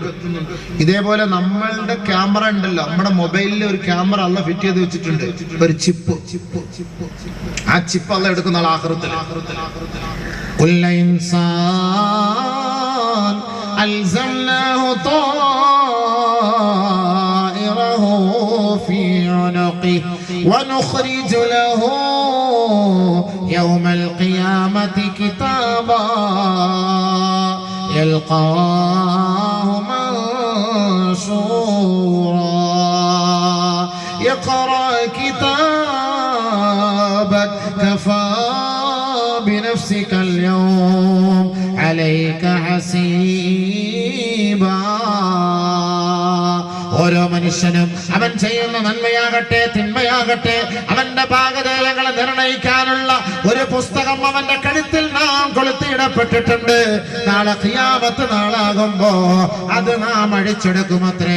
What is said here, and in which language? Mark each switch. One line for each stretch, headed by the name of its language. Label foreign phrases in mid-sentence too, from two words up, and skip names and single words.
Malayalam: ഇതേപോലെ നമ്മളുടെ ക്യാമറ ഉണ്ടല്ലോ, നമ്മുടെ മൊബൈലിൽ ഒരു ക്യാമറ അള്ള ഫിറ്റ് ചെയ്ത് വെച്ചിട്ടുണ്ട്, ഒരു ചിപ്പ്. ആ ചിപ്പ് അള്ള എടുക്കുന്ന ആൾ ആഖിറത്തിൽ.
Arabic: كل إنسان ألزمناه طائره في عنقه ونخرج له يوم القيامة كتابا يلقاه منشورا اقرأ كتابك كفى بنفسك اليوم عليك حسيبا.
Malayalam: ഓരോ മനുഷ്യനും അവൻ ചെയ്യുന്ന നന്മയാകട്ടെ തിന്മയാകട്ടെ അവന്റെ ഭാഗധേയങ്ങളെ നിർണയിക്കാനുള്ള ഒരു പുസ്തകം അവന്റെ കഴുത്തിൽ നാം കൊളുത്തിയിടപ്പെട്ടിട്ടുണ്ട്. നാളെ ഖിയാമത്ത് നാളാകുമ്പോ അത് നാം അഴിച്ചെടുക്കുമത്രേ.